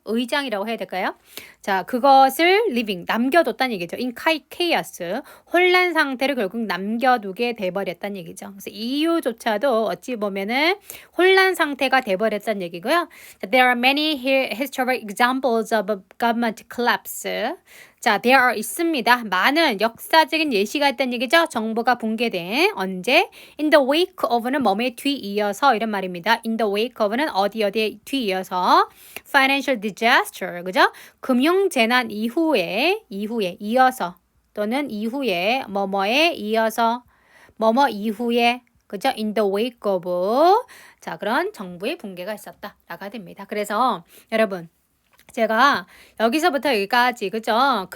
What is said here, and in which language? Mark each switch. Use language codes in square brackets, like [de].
[ko] 의장이라고 해야 될까요? 자, 그것을 leaving, 남겨뒀다는 얘기죠. in chaos, 혼란 상태를 결국 남겨두게 돼버렸다는 얘기죠. 그래서 EU조차도 어찌 보면은 혼란 상태가 돼버렸다는 얘기고요. [en] There are many historical examples of government collapse. [ko] 자, there are 있습니다. 많은 역사적인 예시가 있다는 얘기죠. 정보가 붕괴된 언제? In the wake of는 뭐뭐에 뒤이어서 이런 말입니다. In the wake of는 어디에 뒤이어서 financial disaster, 그죠? 금융재난 이후에 이어서 또는 이후에 뭐뭐에 이어서 뭐뭐 이후에 그죠? In the wake of 자, 그런 정부의 붕괴가 있었다라가 됩니다. 그래서 여러분 제가 여기서부터 여기까지 그죠?